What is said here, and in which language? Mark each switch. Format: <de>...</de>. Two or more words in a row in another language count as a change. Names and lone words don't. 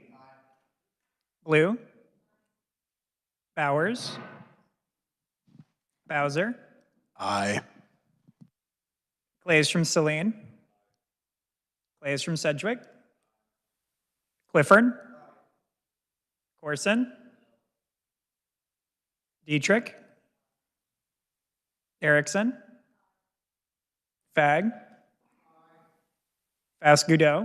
<en>Blue. Bowers. Bowser. Aye. Glaze from Celine. Glaze from Sedgwick. Clifford. Corson. Dietrich. Erickson. Fag. Fascudo.</en>